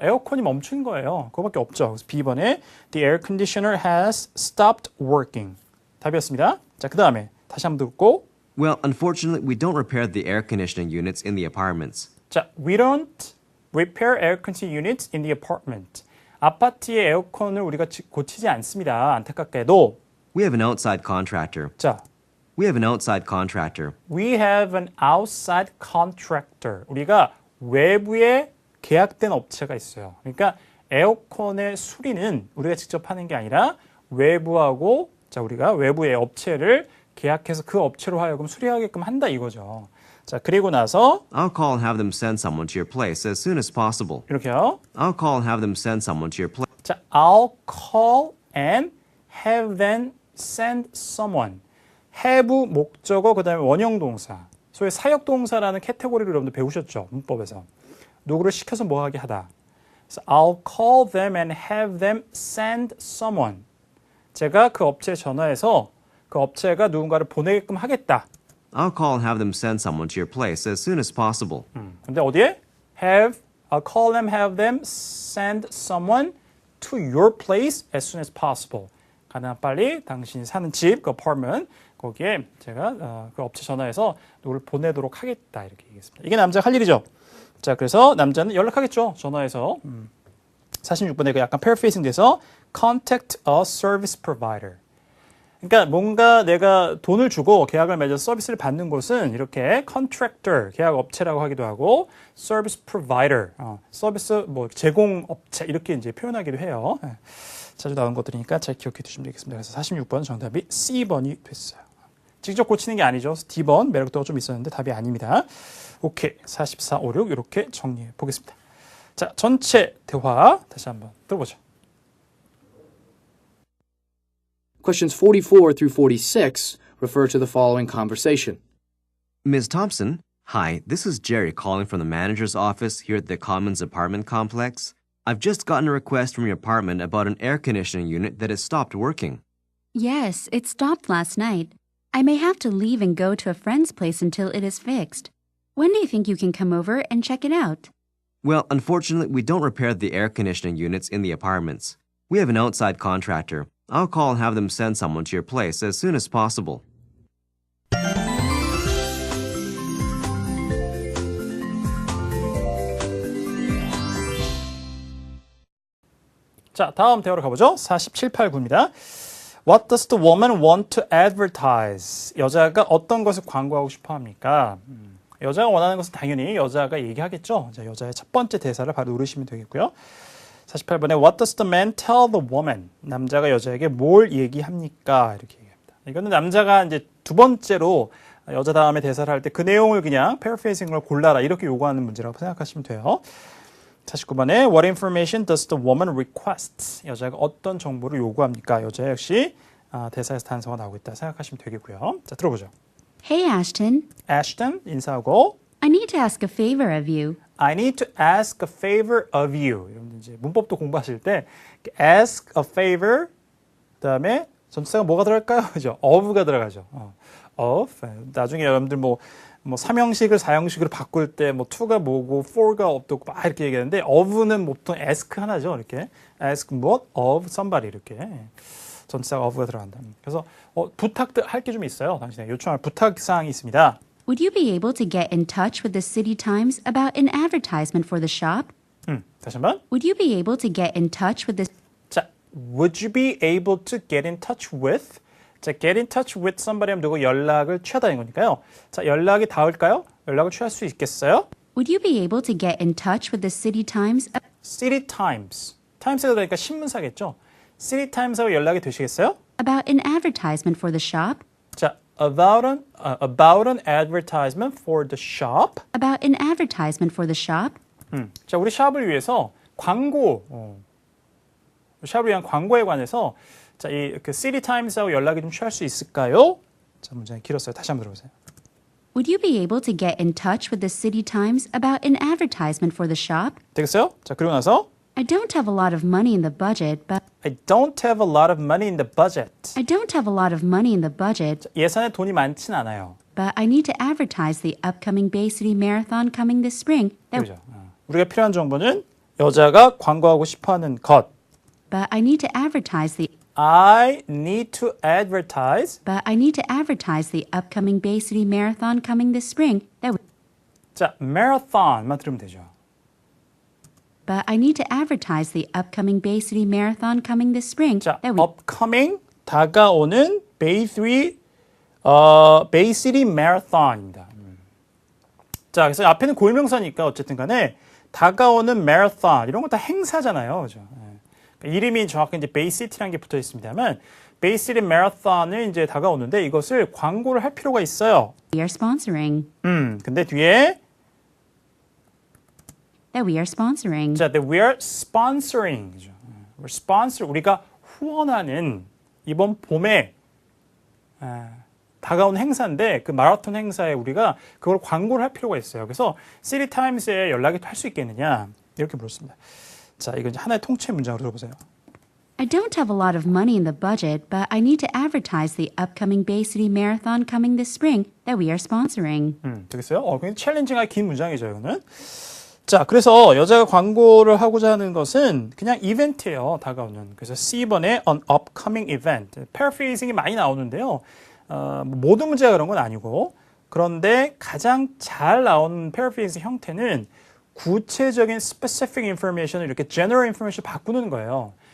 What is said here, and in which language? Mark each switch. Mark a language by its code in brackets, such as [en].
[ko] 에어컨이 멈춘 거예요. 그거밖에 없죠. 그래서 B번에 [en] the air conditioner has stopped working. [ko] 답이었습니다. 자, 그 다음에 다시 한번 듣고 [en] Well, unfortunately, we don't repair the air conditioning units in the apartments. 자, we don't repair air conditioning units in the apartment. [ko] 아파트의 에어컨을 우리가 고치지 않습니다. 안타깝게도. [en] We have an outside contractor. [ko] 자, [en] We have an outside contractor. we have an outside contractor. [ko] 우리가 외부에 계약된 업체가 있어요. 그러니까 에어컨의 수리는 우리가 직접 하는 게 아니라 외부하고 자, 우리가 외부의 업체를 계약해서 그 업체로 하여금 수리하게끔 한다 이거죠. 자, 그리고 나서 [en] I'll call and have them send someone to your place as soon as possible. [ko] 이렇게요. [en] I'll call and have them send someone to your place. 자, I'll call and have them send someone. [ko] have 목적어 그다음에 원형 동사. 소위 사역 동사라는 캐테고리를 여러분들 배우셨죠? 문법에서. 누구를 시켜서 뭐 하게 하다. 그래서 [en] I'll call them and have them send someone. [ko] 제가 그 업체에 전화해서 그 업체가 누군가를 보내게끔 하겠다. [en] I'll call and have them send someone to your place as soon as possible. [ko] 근데 어디에? [en] I'll call them, have them send someone to your place as soon as possible. [ko] 가능한 빨리 당신이 사는 집, 그 [en] apartment, [ko] 거기에 제가 그 업체 전화해서 누구를 보내도록 하겠다 이렇게 얘기했습니다. 이게 남자가 할 일이죠. 자, 그래서 남자는 연락하겠죠. 전화해서 46번에 그 약간 paraphrasing 돼서 [en] contact a service provider. [ko] 그러니까 뭔가 내가 돈을 주고 계약을 맺어서 서비스를 받는 곳은 이렇게 contractor, 계약 업체라고 하기도 하고 service provider, 서비스 뭐 제공 업체 이렇게 이제 표현하기도 해요. 자주 나온 것들이니까 잘 기억해 두시면 되겠습니다. 그래서 46번 정답이 C번이 됐어요. 직접 고치는 게 아니죠. D번 매력도가 좀 있었는데 답이 아닙니다. 오케이. 44, 5, 6 이렇게 정리해 보겠습니다. 자, 전체 대화 다시 한번 들어보죠. [en] Questions 44 through 46 refer to the following conversation. Ms. Thompson, hi, this is Jerry calling from the manager's office here at the Commons apartment complex. I've just gotten a request from your apartment about an air conditioning unit that has stopped working. Yes, it stopped last night. I may have to leave and go to a friend's place until it is fixed. When do you think you can come over and check it out? Well, unfortunately, we don't repair the air conditioning units in the apartments. We have an outside contractor. I'll call and have them send someone to your place as soon as possible. [ko] 자, 다음 대화로 가보죠. 47, 8, 9입니다. [en] What does the woman want to advertise? [ko] 여자가 어떤 것을 광고하고 싶어 합니까? 여자가 원하는 것은 당연히 여자가 얘기하겠죠. 자, 여자의 첫 번째 대사를 바로 누르시면 되겠고요. 48번에 [en] What does the man tell the woman? [ko] 남자가 여자에게 뭘 얘기합니까? 이렇게 얘기합니다. 이거는 남자가 이제 두 번째로 여자 다음에 대사를 할 때 그 내용을 그냥 paraphrasing을 골라라 이렇게 요구하는 문제라고 생각하시면 돼요. 49번에 [en] What information does the woman request? [ko] 여자가 어떤 정보를 요구합니까? 여자 역시 대사에서 단서가 나오고 있다 생각하시면 되겠고요. 자, 들어보죠. [en] Hey, Ashton. [ko] Ashton 인사하고 [en] I need to ask a favor of you. I need to ask a favor of you. [ko] 여러분들 이제 문법도 공부하실 때 [en] ask a favor [ko] 그다음에 전치사가 뭐가 들어갈까요? 그죠? of가 들어가죠. of. 나중에 여러분들 뭐 삼형식을 사형식으로 바꿀 때 뭐 to가 뭐고 for가 없고 막 이렇게 얘기하는데 of는 보통 ask 하나죠. 이렇게 ask 무엇 of somebody 이렇게 전치사가 of가 들어간다. 그래서 부탁도 할 게 좀 있어요. 당신에게 요청할 부탁 사항이 있습니다. [en] Would you be able to get in touch with the City Times about an advertisement for the shop? [ko] 다시 한번. [en] Would you be able to get in touch with the 자, would you be able to get in touch with? [ko] 자, [en] get in touch with somebody [ko] 하면 누구 연락을 취하다는 거니까요. 자, 연락이 닿을까요? 연락을 취할 수 있겠어요? Would you be able to get in touch with the City Times? [en] City Times. [ko] Times가 들어가니까 신문사겠죠? City Times하고 연락이 되시겠어요? [en] About an advertisement for the shop? 자, about an advertisement for the shop. About an advertisement for the shop? [ko] 자, 우리 샵을 위해서 광고, 샵을 위한 광고에 관해서 자, 그 City Times하고 연락이 좀 취할 수 있을까요? 자, 문장이 길었어요. 다시 한번 들어보세요. [en] Would you be able to get in touch with the City Times about an advertisement for the shop? [ko] 되겠어요? 자, 그리고 나서 [en] I don't have a lot of money in the budget, but I don't have a lot of money in the budget. I don't have a lot of money in the budget, [ko] 예산에 돈이 많진 않아요. [en] but I need to advertise the upcoming Bay City Marathon coming this spring. [ko] 그죠? 우리가 필요한 정보는 여자가 광고하고 싶어하는 것. [en] But I need to advertise the I need to advertise. But I need to advertise the upcoming Bay City Marathon coming this spring. [ko] 자, marathon만 들으면 되죠. [en] But I need to advertise the upcoming Bay City Marathon coming this spring. [ko] 자, upcoming 다가오는 Bay City Marathon입니다. 자, 그래서 앞에는 고유명사니까 어쨌든 간에 다가오는 marathon 이런 거 다 행사잖아요. 그죠? 이름이 정확히 이제 Bay City라는 게 붙어 있습니다만 Bay City Marathon을 이제 다가오는데 이것을 광고를 할 필요가 있어요. [en] We are sponsoring. [ko] 근데 뒤에 [en] That we are sponsoring. 자, that we are sponsoring. [ko] 그죠? [en] We're sponsor [ko] 우리가 후원하는 이번 봄에 다가온 행사인데 그 마라톤 행사에 우리가 그걸 광고를 할 필요가 있어요. 그래서 City Times에 연락이 할 수 있겠느냐 이렇게 물었습니다. 자, 이건 이제 하나의 통째 문장으로 들어보세요. [en] I don't have a lot of money in the budget, but I need to advertise the upcoming Bay City Marathon coming this spring that we are sponsoring. [ko] 되겠어요? 굉장히 챌린징하게 긴 문장이죠, 이거는. 자, 그래서 여자가 광고를 하고자 하는 것은 그냥 이벤트예요, 다가오는. 그래서 C번에 [en] an upcoming event. [ko] paraphrasing이 많이 나오는데요. 모든 문제가 그런 건 아니고 그런데 가장 잘 나오는 paraphrasing 형태는 구체적인 specific information을 이렇게 general information 바꾸는 거예요.